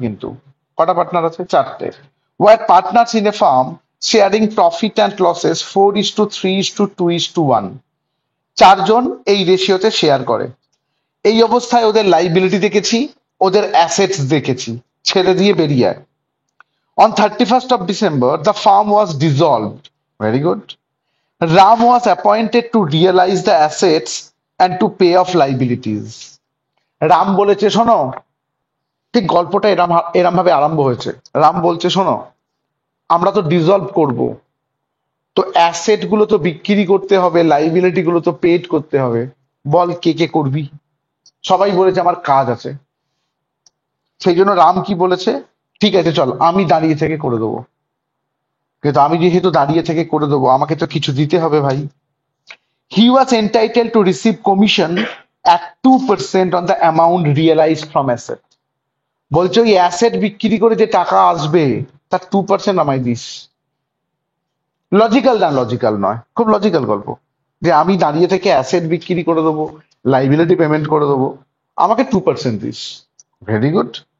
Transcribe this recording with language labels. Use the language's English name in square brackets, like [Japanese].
[Bangla] কিন্তু কটা পার্টনার আছে? চারটে। [English] Were partners in a firm sharing profit and losses 4:3:2:1। [Bangla] চারজন এই রেশিওতে শেয়ার করে। এই অবস্থায় ওদের লাইবিলিটি দেখেছি, ওদের অ্যাসেটস দেখেছি, ছেড়ে দিয়ে বেরিয়ে আয়। [English] On 31st of December, the firm was dissolved. Very good. Ram was appointed to realize the assets and to pay off liabilities. [Bangla] Ram বলেছে শোনো, ঠিক গল্পটা এরম এরম ভাবে আরম্ভ হয়েছে। রাম বলছে শোনো, আমরা তো ডিসলভ করব, তো অ্যাসেট গুলো তো বিক্রি করতে হবে, লাইবিলিটি গুলো তো পেড করতে হবে। বল কে কে করবি? সবাই বলেছে আমার কাজ আছে। সেই জন্য রাম কি বলেছে, ঠিক আছে চল আমি দাঁড়িয়ে থেকে করে দেবো। কিন্তু আমি যেহেতু দাঁড়িয়ে থেকে করে দেবো, আমাকে তো কিছু দিতে হবে ভাই। [English] He was entitled to receive commission at 2% on the amount realized from asset. [Bangla] বলছে ওই অ্যাসেট বিক্রি করে যে টাকা আসবে তার 2% আমায় দিস। লজিক্যাল না লজিক্যাল নয়, খুব লজিক্যাল গল্প, যে আমি দাঁড়িয়ে থেকে অ্যাসেট বিক্রি করে দেবো, লাইবিলিটি পেমেন্ট করে দেবো, আমাকে 2% দিস। [English] Very good.